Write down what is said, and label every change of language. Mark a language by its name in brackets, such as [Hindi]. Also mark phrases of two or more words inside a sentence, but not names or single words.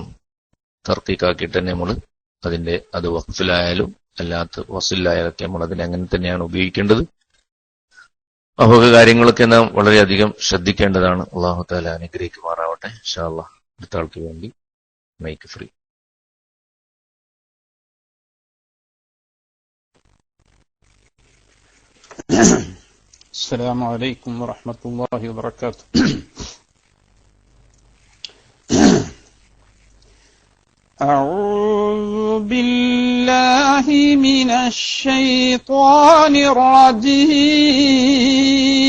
[Malayalam] തർക്കീക്കാക്കിയിട്ട് തന്നെ നമ്മൾ അതിന്റെ അത് വഖഫിലായാലും അല്ലാത്ത വസിലായാലൊക്കെ നമ്മൾ അതിനെ അങ്ങനെ തന്നെയാണ് ഉപയോഗിക്കേണ്ടത്. അപ്പൊ കാര്യങ്ങളൊക്കെ നാം വളരെയധികം ശ്രദ്ധിക്കേണ്ടതാണ്. [Arabic] الله تعالى [Malayalam] അനുഗ്രഹിക്കുമാറാവട്ടെ [Arabic] إن شاء الله. [Malayalam] അടുത്ത ആൾക്ക് വേണ്ടി [English] mic free. [Arabic] السلام عليكم ورحمة الله وبركاته. أعوذ بالله من الشيطان الرجيم.